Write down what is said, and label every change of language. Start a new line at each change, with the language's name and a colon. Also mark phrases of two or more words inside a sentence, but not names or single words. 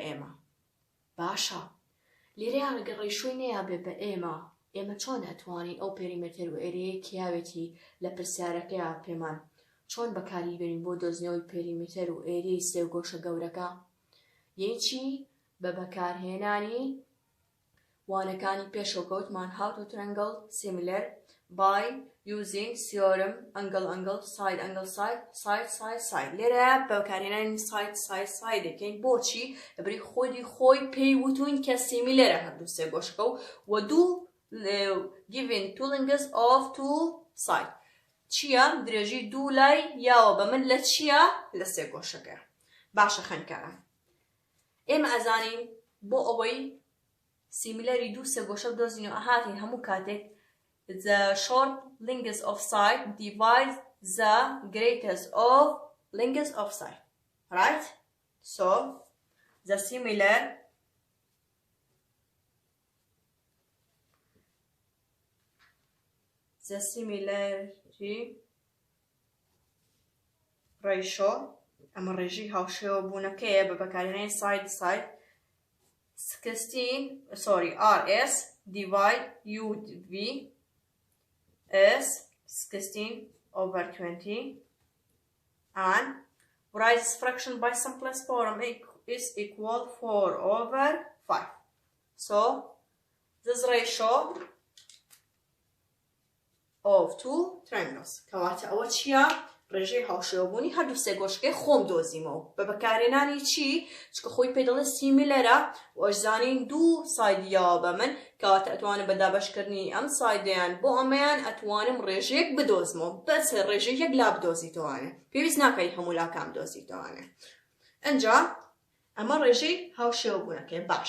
Central Kurdish: ئێمە باشە لێرەیان ئەگەر ڕێشۆی نەیابێ بە ئێمە چۆن ئەتوانین ئەو پێریمێتەر و ئێرەیە کیاوێتی لە پرسیارەکەیە پێمان چۆن بەکاری بێنین بۆ دۆزنەوەی پێریمێتەر و ئێرەی سێ گۆشە گەورەکە یەکی بە بەکارهێنانی وانەکانی پێشەوەکەوتمان
English: how to triangle similar by using theorem angle
Central Kurdish: side لێرە بەکارهێنانی side دەکەین بۆچی لەبەری خۆی پێی وتوین کە similar هەردوو سێ گۆشەکە و دوو
English: given two lengths of two side
Central Kurdish: چییە درێژی دوو لای یاوە بە من لە چییە لە سێ گۆشەکە باشە خوێندکاران ئێمە ئەزانین بۆ ئەوەی سیمیلەری دوو سێ گۆشە بدۆزینەوە ئەهاتین هەموو کاتێک
English: the short lengths of side divides the greatest of lengths of side right so the similarity ratio
Central Kurdish: ئەمە ڕێژەی هاوشێوەبوونەکەیە بە بەکارهێنانی side
English: RS divide UV is 16/20 and write this fraction by simplest form is equal 4/5 so this ratio of two triangles
Central Kurdish: کەواتە ئەوە چییە ڕێژەی هاوشێوەبوونی هەردوو سێ گۆشەکەی خۆم دۆزیمەوە بە بەکارهێنانی چی چکە خۆی پێ دەڵێ سیمیلەرە و ئەشزانین دوو سایدیاوە بە من کەواتە ئەتوانم بە دابەشکردنی ئەم سایدەیان بۆ ئەمەیان ئەتوانم ڕێژەیەک بدۆزمەوە بەس ڕێژەیەک لا بدۆزیتەوانێ پێویست ناکەی هەموو لاکام دۆزیتەوانێ ئەنجا ئەمە ڕێژەی هاوشێوەبوونەکەی